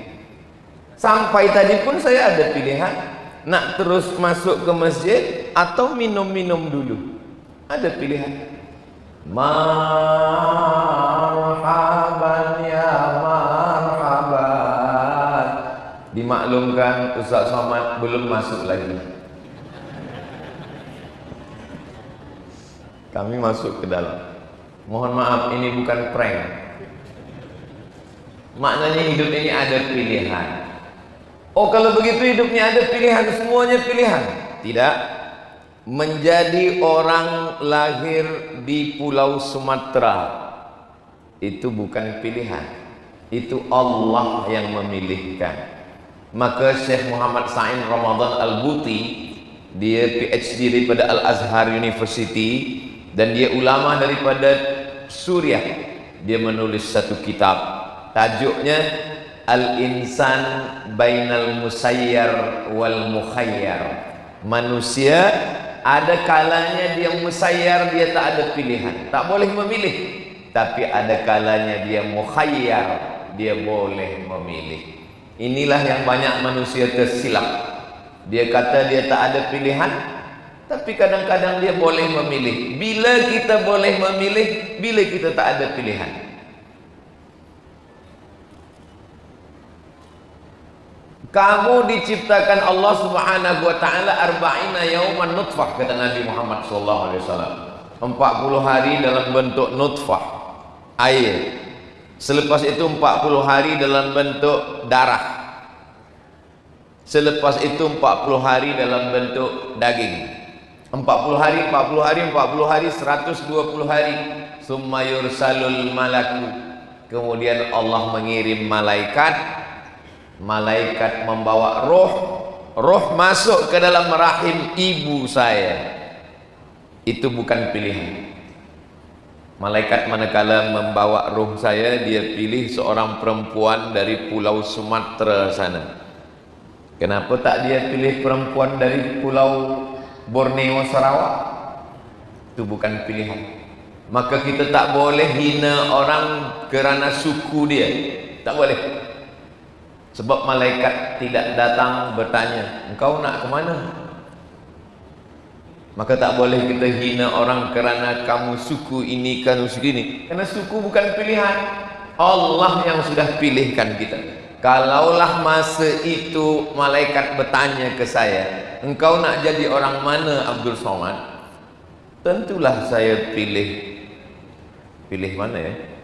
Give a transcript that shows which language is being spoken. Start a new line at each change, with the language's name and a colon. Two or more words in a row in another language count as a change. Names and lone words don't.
Malay: Sampai tadi pun saya ada pilihan. Nak terus masuk ke masjid atau minum-minum dulu. Ada pilihan.
Arabic: مرحبا يا مرحبا.
Malay: Dimaklumkan Ustaz Somad belum masuk lagi. Kami masuk ke dalam. Mohon maaf, ini bukan prank. Maknanya hidup ini ada pilihan. Oh, kalau begitu hidupnya ada pilihan, semuanya pilihan. Tidak. Menjadi orang lahir di Pulau Sumatera itu bukan pilihan. Itu Allah yang memilihkan. Maka Syekh Muhammad Sa'in Ramadan Al-Buti, dia PhD daripada Al-Azhar University dan dia ulama daripada Suriah. Dia menulis satu kitab, tajuknya
Arabic: الإنسان بين المسير والمخير.
Malay: Manusia ada kalanya dia musayyar, dia tak ada pilihan, tak boleh memilih. Tapi ada kalanya dia mukhayyar, dia boleh memilih. Inilah yang banyak manusia tersilap. Dia kata dia tak ada pilihan, tapi kadang-kadang dia boleh memilih. Bila kita boleh memilih, bila kita tak ada pilihan. Kamu diciptakan Allah
Arabic: سبحانه وتعالى أربعين يوما نطفة,
Malay: kata Nabi Muhammad
Arabic: صلى الله عليه وسلم.
Malay: 40 hari dalam bentuk nutfah, air. Selepas itu 40 hari dalam bentuk darah. Selepas itu 40 hari dalam bentuk daging. 40 hari, 40 hari, 40 hari, 120 hari.
Arabic: ثم يرسل الملك.
Malay: Kemudian Allah mengirim malaikat. Malaikat membawa roh masuk ke dalam rahim ibu saya. Itu bukan pilihan. Malaikat manakala membawa roh saya, dia pilih seorang perempuan dari pulau Sumatera sana. Kenapa tak dia pilih perempuan dari pulau Borneo, Sarawak? Itu bukan pilihan. Maka kita tak boleh hina orang kerana suku dia. Tak boleh. Sebab malaikat tidak datang bertanya, engkau nak ke mana? Maka tak boleh kita hina orang kerana kamu suku ini, kamu suku ini. Karena suku bukan pilihan. Allah yang sudah pilihkan kita. Kalaulah masa itu malaikat bertanya ke saya, engkau nak jadi orang mana Abdul Somad? Tentulah saya pilih mana ya?